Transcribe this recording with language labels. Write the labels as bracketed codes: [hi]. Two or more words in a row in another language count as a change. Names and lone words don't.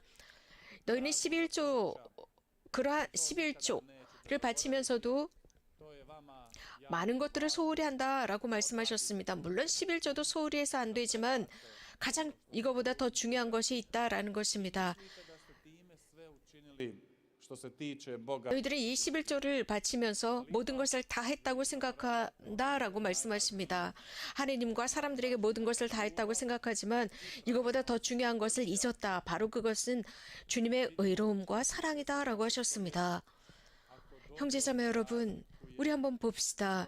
[ko] 너희는 11조를 바치면서도 많은 것들을 소홀히 한다라고 말씀하셨습니다. 물론 11조도 소홀히 해서 안 되지만 가장 이거보다 더 중요한 것이 있다라는 것입니다. [hr] što se tiče Boga. [ko] 너희들이 이 11조를 바치면서 모든 것을 다 했다고 생각한다라고 말씀하십니다. 하느님과 사람들에게 모든 것을 다 했다고 생각하지만 이거보다 더 중요한 것을 잊었다. 바로 그것은 주님의 의로움과 사랑이다라고 하셨습니다. 형제자매 여러분, 우리 한번 봅시다.